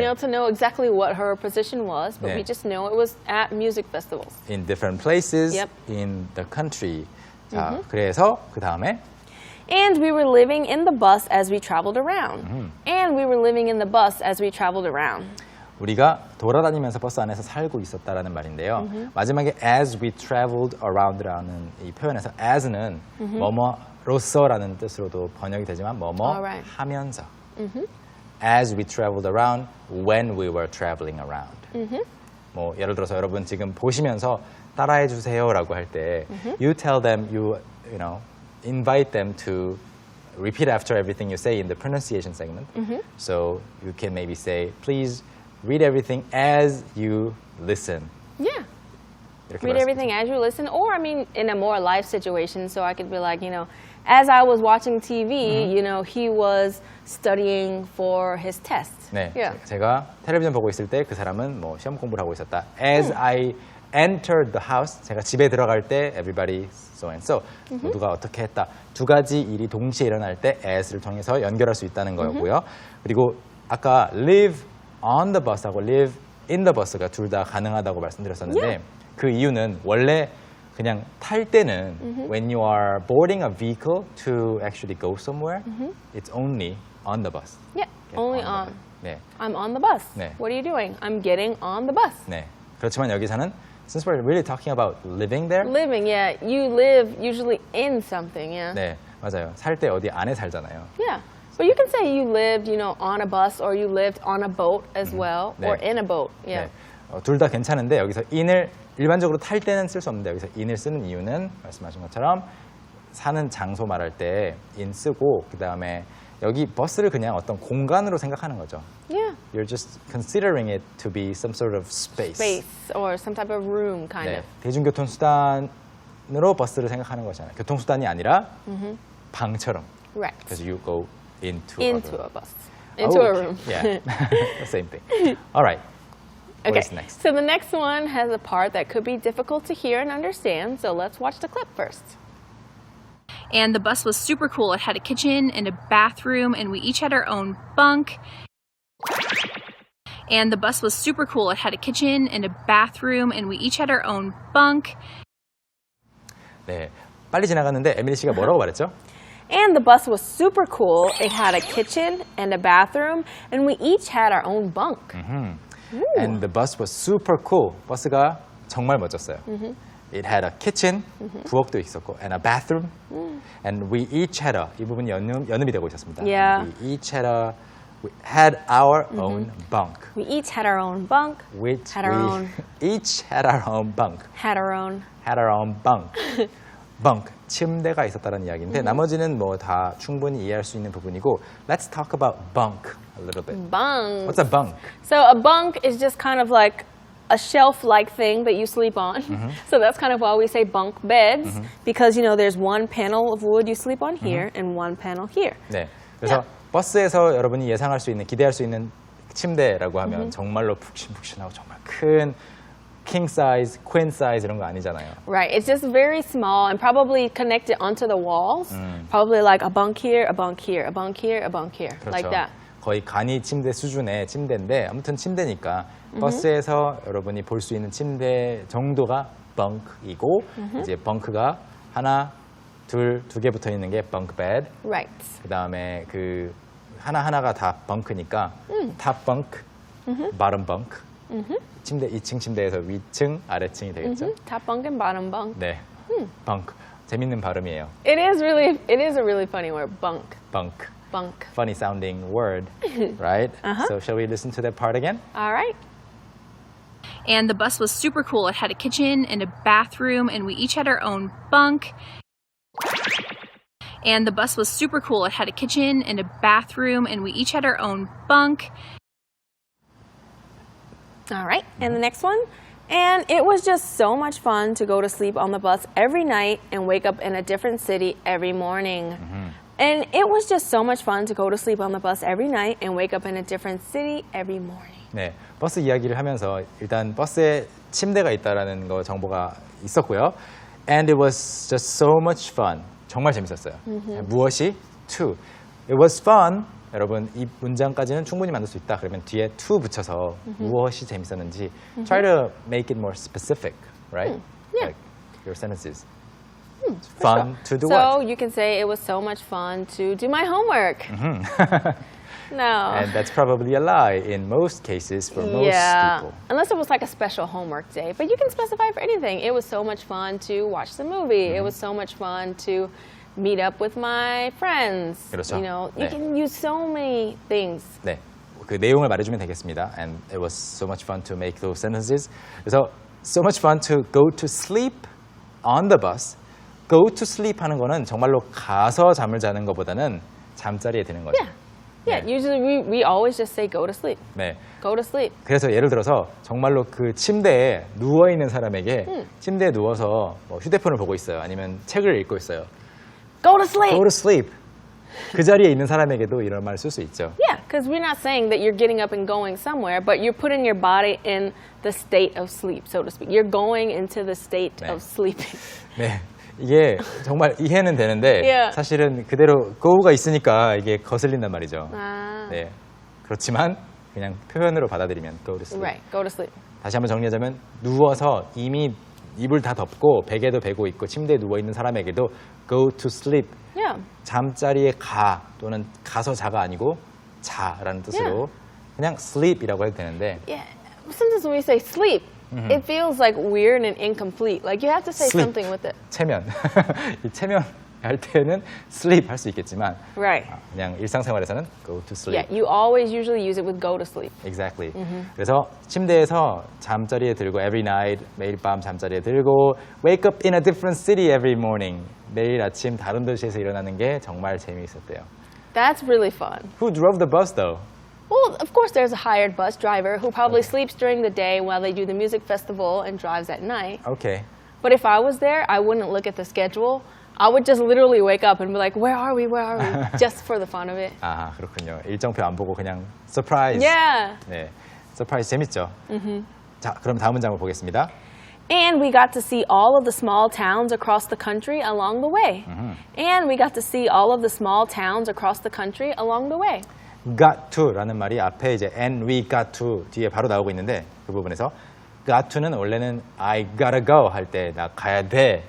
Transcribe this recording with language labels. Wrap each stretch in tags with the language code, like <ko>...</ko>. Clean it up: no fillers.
<en>know, to know exactly what her position was, but</en> <ko>네.</ko> <en>we just know it was at music festivals. In different places Yep. in the country.</en> <ko>자, 그래서 그 다음에</ko> <en>And we were living in the bus as we traveled around. And we were living in the bus as we traveled around.</en> <ko>우리가 돌아다니면서 버스 안에서 살고 있었다라는 말인데요. 마지막에 as we traveled around라는 이 표현에서 as는 뭐뭐로서라는 뜻으로도 번역이 되지만 뭐뭐</ko> <en>Alright.</en> <ko>하면서</ko> <en>as we traveled around when we were traveling around.</en> <ko>뭐 예를 들어서 여러분 지금 보시면서 따라해 주세요라고 할 때</ko> <en>you tell them you know invite them to repeat after everything you say in the pronunciation segment. So you can maybe say please read everything as you listen. Yeah.</en> <ko>이렇게</ko> <en>Read</en> <ko>말할 수</ko> <en>everything as you listen, or I mean, in a more life situation, so I could be like, you know, as I was watching TV, you know, he was studying for his test.</en> <ko>네,</ko> <en>Yeah.</en> <ko>제가 텔레비전 보고 있을 때 그 사람은 뭐 시험 공부를 하고 있었다.</ko> <en>As I entered the house,</en> <ko>제가 집에 들어갈 때</ko> <en>everybody so and so,</en> <ko>모두가 어떻게 했다. 두 가지 일이 동시에 일어날 때 as를 통해서 연결할 수 있다는 거고요. 그리고 아까 live on the bus하고 live in the bus가 둘 다 가능하다고 말씀드렸었는데</ko> <en>Yeah.</en> <ko>그 이유는 원래 그냥 탈 때는</ko> <en>when you are boarding a vehicle to actually go somewhere, it's only on the bus. Yeah, Get only the on. bus. 네, I'm on the bus.</en> <ko>네.</ko> <en>What are you doing? I'm getting on the bus.</en> <ko>네. 그렇지만 여기서는</ko> <en>since we're really talking about living there, Living, yeah. You live usually in something, yeah.</en> <ko>네, 맞아요. 살 때 어디 안에 살잖아요.</ko> <en>Yeah. But you can say you lived, you know, on a bus, or you lived on a boat as well,</en> <ko>네.</ko> <en>or in a boat. Yeah.</en> <ko>네. 둘 다 괜찮은데 여기서 in을 일반적으로 탈 때는 쓸 수 없는데 여기서 in을 쓰는 이유는 말씀하신 것처럼 사는 장소 말할 때 in 쓰고 그 다음에 여기 버스를 그냥 어떤 공간으로 생각하는 거죠.</ko> <en>Yeah. You're just considering it to be some sort of space. Space or some type of room, kind</en> <ko>네,</ko> <en>of.</en> <ko>대중교통수단으로 버스를 생각하는 거잖아요. 교통수단이 아니라 방처럼.</ko> <en>Right.</en> <ko>그래서</ko> <en>you go into Into a room. a bus. Into a room. Yeah, same thing. All right. What Okay. is next? So the next one has a part that could be difficult to hear and understand. So let's watch the clip first. And the bus was super cool. It had a kitchen and a bathroom, and we each had our own bunk. And the bus was super cool. It had a kitchen and a bathroom, and we each had our own bunk.</en> <ko>네, 빨리 지나갔는데 에밀리 씨가 뭐라고 말했죠?</ko> <en>And the bus was super cool. It had a kitchen and a bathroom, and we each had our own bunk. And the bus was super cool.</en> <ko>버스가 정말 멋졌어요.</ko> <en>It had a kitchen,</en> <ko>부엌도 있었고,</ko> <en>and a bathroom, and we each had a.</en> <ko>이 부분이 연음이 되고 있었습니다.</ko> <en>Yeah. We each had a. We had our own bunk. We each had our own bunk. Which Had our we own. each had our own bunk. Had our own. Had our own bunk.</en> <ko>bunk, 침대가 있었다는 이야기인데 나머지는 뭐 다 충분히 이해할 수 있는 부분이고</ko> <en>Let's talk about bunk a little bit. Bunk. What's a bunk? So a bunk is just kind of like a shelf-like thing that you sleep on. So that's kind of why we say bunk beds, because you know there's one panel of wood you sleep on here and one panel here.</en> <ko>네. 그래서 버스에서 여러분이 예상할 수 있는 기대할 수 있는 침대라고 하면 정말로 푹신푹신하고 정말 큰 king size, queen size 이런 거 아니잖아요.</ko> <en>Right. It's just very small and probably connected onto the walls. Probably like a bunk here, a bunk here, a bunk here, a bunk here,</en> <ko>그렇죠.</ko> <en>like that.</en> <ko>거의 간이 침대 수준의 침대인데 아무튼 침대니까 버스에서 여러분이 볼 수 있는 침대 정도가 벙크이고 이제 벙크가 하나, 둘, 두 개 붙어 있는 게 벙크 베드. Right. 그다음에 그 하나하나가 다 벙크니까 탑 벙크, 바텀 벙크. 침대 2층 침대에서 위층, 아래층이 되겠죠?</ko> <en>Top bunk and bottom bunk.</en> <ko>네. 벙크. 재밌는 발음이에요.</ko> <en>It is a really funny word, bunk.</en> <ko>벙크.</ko> <en>Bunk. Funny sounding word, right? So shall we listen to that part again? All right. And the bus was super cool. It had a kitchen and a bathroom, and we each had our own bunk. And the bus was super cool. It had a kitchen and a bathroom, and we each had our own bunk. All right, and the next one. And it was just so much fun to go to sleep on the bus every night and wake up in a different city every morning. And it was just so much fun to go to sleep on the bus every night and wake up in a different city every morning.</en> <ko>네, 버스 이야기를 하면서 일단 버스에 침대가 있다라는 거 정보가 있었고요.</ko> <en>And it was just so much fun.</en> <ko>정말 재밌었어요. 무엇이? To.</ko> <en>It was fun.</en> <ko>여러분 이 문장까지는 충분히 만들 수 있다. 그러면 뒤에 to 붙여서 무엇이 재밌었는지</ko> <en>try to make it more specific, right? Yeah. Like your sentences. It's fun to do So what? you can say it was so much fun to do my homework. No. And that's probably a lie in most cases for most people. Unless it was like a special homework day. But you can specify for anything. It was so much fun to watch the movie. It was so much fun to meet up with my friends.</en> <ko>그렇죠.</ko> <en>You know, you can use so many things.</en> <ko>네, 그 내용을 말해주면 되겠습니다.</ko> <en>And it was so much fun to make those sentences.</en> <ko>그래서</ko> <en>so much fun to go to sleep on the bus.</en> <ko>Go to sleep 하는 거는 정말로 가서 잠을 자는 것보다는 잠자리에 드는 거죠.</ko> <en>Yeah,</en> <ko>네.</ko> <en>usually we always just say go to sleep.</en> <ko>네.</ko> <en>Go to sleep.</en> <ko>그래서 예를 들어서 정말로 그 침대에 누워 있는 사람에게 침대에 누워서 뭐 휴대폰을 보고 있어요. 아니면 책을 읽고 있어요.</ko> <en>Go to sleep. Go to sleep.</en> <ko>그 자리에 있는 사람에게도 이런 말을 쓸 수 있죠.</ko> <en>Yeah, because we're not saying that you're getting up and going somewhere, but you're putting your body in the state of sleep, so to speak. You're going into the state</en> <ko>네.</ko> <en>of sleeping.</en> <ko>네. 이게 정말 이해는 되는데</ko> <en>Yeah.</en> <ko>사실은 그대로 go가 있으니까 이게 거슬린단 말이죠. Ah. 네. 그렇지만 그냥 표현으로 받아들이면 go to sleep.</ko> <en>Right, go to sleep.</en> <ko>다시 한번 정리하자면 누워서 이미 이불 다 덮고 베개도 베고 있고 침대에 누워 있는 사람에게도 go to sleep.</ko> <en>Yeah.</en> <ko>잠자리에 가 또는 가서 자가 아니고 자라는 뜻으로 그냥 sleep이라고 해도 되는데</ko> <en>Yeah. Sometimes when we say sleep, it feels like weird and incomplete. Like you have to say Sleep. something with it.</en> <ko>체면. 이 체면 할 때는 sleep 할 수 있겠지만</ko> <en>Right.</en> <ko>그냥 일상생활에서는 go to sleep.</ko> <en>Yeah, you always usually use it with go to sleep. Exactly. 그래서 침대에서 잠자리에 들고 every night 매일 밤 잠자리에 들고 wake up in a different city every morning 매일 아침 다른 도시에서 일어나는 게 정말 재미있었대요. That's really fun. Who drove the bus though? Well, of course, there's a hired bus driver who probably sleeps during the day while they do the music festival and drives at night. Okay. But if I was there, I wouldn't look at the schedule. I would just literally wake up and be like, where are we? Where are we? Just for the fun of it.</en> <ko>아 그렇군요. 일정표 안 보고 그냥 surprise.</ko> <en>Yeah.</en> <ko>네, surprise 재밌죠. 자, 그럼 다음 문장을 보겠습니다.</ko> <en>And we got to see all of the small towns across the country along the way. And we got to see all of the small towns across the country along the way.</en> <ko>got to라는 말이 앞에 이제</ko> <en>and we got to</en> <ko>뒤에 바로 나오고 있는데 그 부분에서 got to는 원래는</ko> <en>I gotta go</en> <ko>할 때 나 가야 돼.</ko>